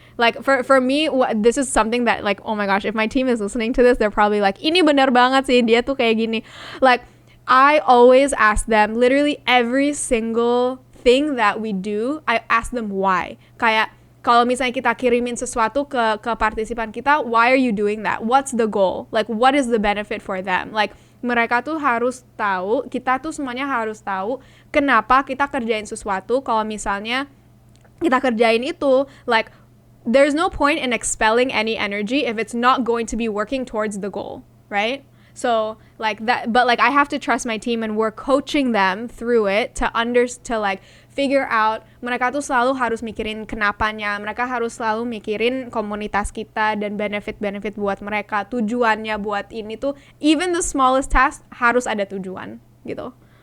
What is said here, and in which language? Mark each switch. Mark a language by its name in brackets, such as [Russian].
[English] Like for me, this is something that like, oh my gosh, if my team is listening to this, they're probably like, [Indonesian] ini benar banget sih, dia tuh kayak gini. [English] Like I always ask them, literally every single thing that we do, I ask them why. [Indonesian] Kayak kalau misalnya kita kirimin sesuatu ke partisipan kita, [English] why are you doing that? What's the goal? Like what is the benefit for them? [Indonesian] Like mereka tuh harus tahu, kita tuh semuanya harus tahu kenapa kita kerjain sesuatu. Kalau misalnya kita kerjain itu, [English] like there's no point in expelling any energy if it's not going to be working towards the goal, right? So like that, but like I have to trust my team and we're coaching them through it to like figure out, [Indonesian] mereka tuh selalu harus mikirin kenapanya, mereka harus selalu mikirin komunitas kita dan benefit buat mereka, tujuannya buat ini tuh, [English] even the smallest task [Indonesian] harus ada tujuan gitu.